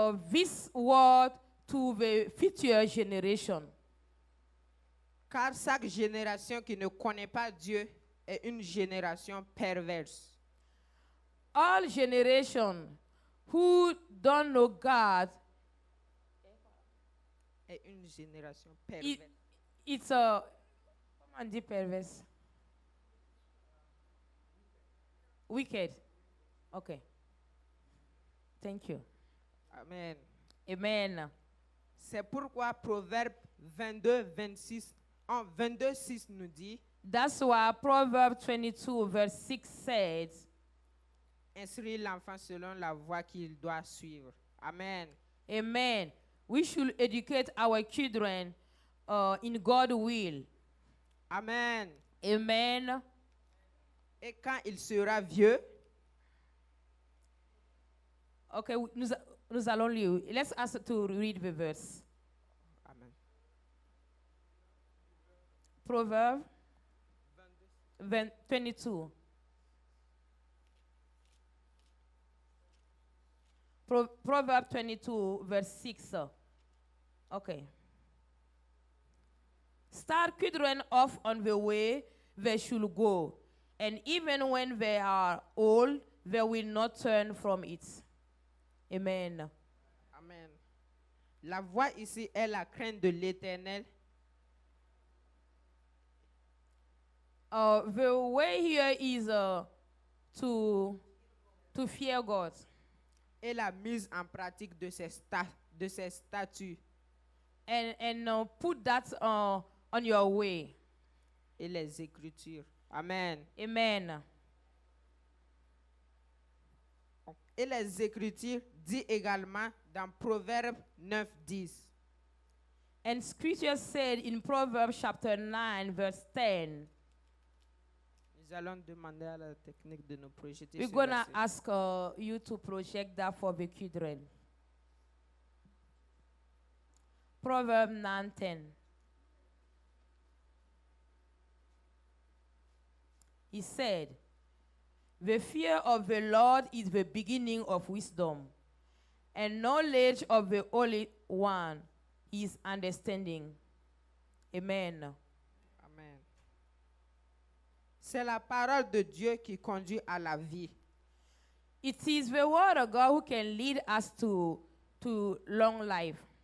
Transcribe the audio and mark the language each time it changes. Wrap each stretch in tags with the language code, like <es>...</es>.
<en>this word to the future generation.</en> <fr>Car chaque génération qui ne connaît pas Dieu est une génération perverse.</fr> <en>All generation who don't know God,</en> <fr>Est une génération</fr> <en>it,</en> <fr>perverse.</fr> <en>it's a,</en> <fr>comment on dit perverse?</fr> <en>Wicked. Okay. Thank you. Amen. Amen.</en> <fr>C'est pourquoi Proverbe 22:6 nous dit,</fr> <en>That's why Proverbs 22 verse 6 says,</en> <fr>instruire l'enfant selon la voie qu'il doit suivre.</fr> <en>Amen. Amen. We should educate our children in God's will. Amen. Amen.</en> <fr>Et quand il sera vieux, Okay, nous allons lire.</fr> <en>Let's ask to read the verse. Amen. Proverbs 22. Proverbs 22, verse 6. Okay. Start children off on the way they should go, and even when they are old, they will not turn from it. Amen. Amen.</en> <fr>La voie ici est la crainte de l'Éternel.</fr> <en>The way here is to fear God</en> <fr>Et la mise en pratique de ses statuts</fr> <en>and put that on your way.</en> <fr>et les Écritures. Amen.</fr> <en>Amen.</en> <fr>Et les Écritures dit également dans Proverbe 9:10.</fr> <en>And scripture said in Proverbs chapter 9, verse 10,</en> <fr>Nous allons demander à la technique de nous projeter</fr> <en>we're</en> <fr>ce</fr> <en>going to</en> <fr>verset.</fr> <en>ask you to project that for the children. Proverbs 9:10. He said, the fear of the Lord is the beginning of wisdom, and knowledge of the Holy One is understanding. Amen. Amen.</en> <fr>C'est la parole de Dieu qui conduit à la vie.</fr> <en>It is the word of God who can lead us to long life</en>